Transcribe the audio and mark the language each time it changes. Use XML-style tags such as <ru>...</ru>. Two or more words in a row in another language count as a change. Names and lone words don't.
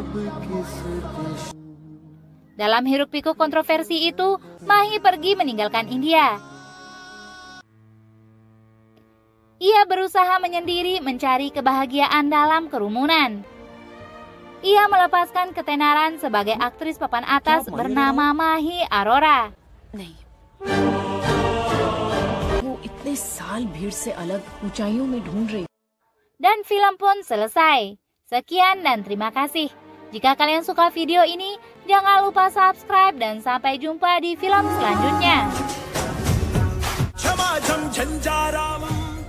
<id>Dalam hiruk-pikuk kontroversi itu, Mahi pergi meninggalkan India. Ia berusaha menyendiri mencari kebahagiaan dalam kerumunan. Ia melepaskan ketenaran sebagai aktris papan atas bernama Mahi Arora.</id> <hi>नहीं, वो इतने साल भीड़ से अलग ऊंचाइयों में ढूंढ रही।</hi> <id>Dan film pun selesai. Sekian dan terima kasih. Jika kalian suka video ini, jangan lupa subscribe dan sampai jumpa di film selanjutnya.</id>